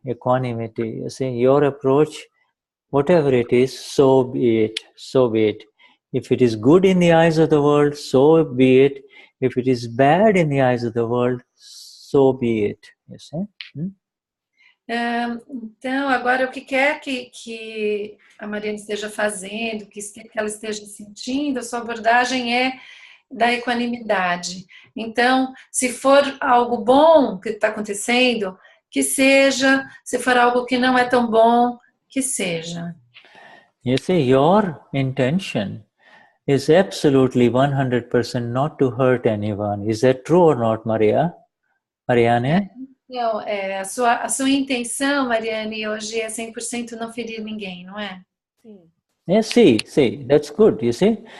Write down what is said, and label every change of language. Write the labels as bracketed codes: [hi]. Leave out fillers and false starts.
[en] You see, your approach, whatever it is, so be it. If it is good in the eyes of the world, so be it. If it is bad in the eyes of the world, so be it. You see? [pt] Então, agora o que quer que a Mariane esteja fazendo, que ela esteja sentindo, a sua abordagem é da equanimidade. Então, se for algo bom que está acontecendo, que seja. Se for algo que não é tão bom, que seja. [en] You see, your intention is absolutely 100% not to hurt anyone. Is that true or not, Marianne? [pt] Então, a sua intenção, Mariane, hoje é 100% não ferir ninguém, não é? Sim. [en] Yes, see, that's good, you see.